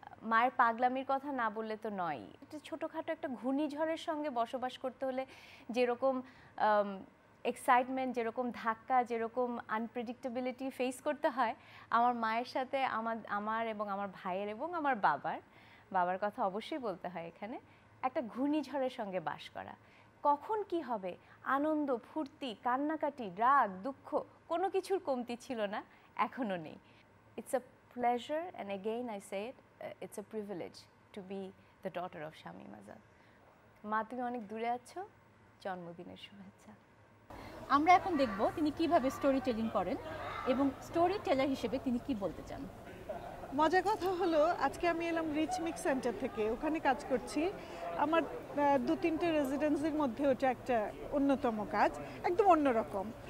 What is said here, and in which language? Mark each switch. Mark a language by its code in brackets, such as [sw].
[bn] মায়ের পাগলামির কথা না বললে তো নয়। এটা ছোটোখাটো একটা ঘূর্ণিঝড়ের সঙ্গে বসবাস করতে হলে যেরকম এক্সাইটমেন্ট, যেরকম ধাক্কা, যেরকম আনপ্রেডিক্টেবিলিটি ফেস করতে হয়, আমার মায়ের সাথে আমার এবং আমার ভাইয়ের এবং আমার বাবার কথা অবশ্যই বলতে হয় এখানে, একটা ঘূর্ণিঝড়ের সঙ্গে বাস করা। কখন কি হবে, আনন্দ, ফুর্তি, কান্নাকাটি, রাগ, দুঃখ, কোনো কিছুর কমতি ছিল না, এখনও নেই। [en] It's a pleasure and again I say it, it's a privilege to be the daughter of Shamim Azad. [bn] মা, তুমি অনেক দূরে আছো, জন্মদিনের শুভেচ্ছা। আমরা এখন দেখব তিনি কিভাবে স্টোরি টেলিং করেন এবং স্টোরি টেলার হিসেবে তিনি কি বলতে চান। মজার কথা হলো, আজকে আমি এলাম রিচ মিক্স সেন্টার থেকে, ওখানে কাজ করছি। আমার 2-3টে রেসিডেন্সির মধ্যে ওটা একটা অন্যতম কাজ, একদম অন্যরকম।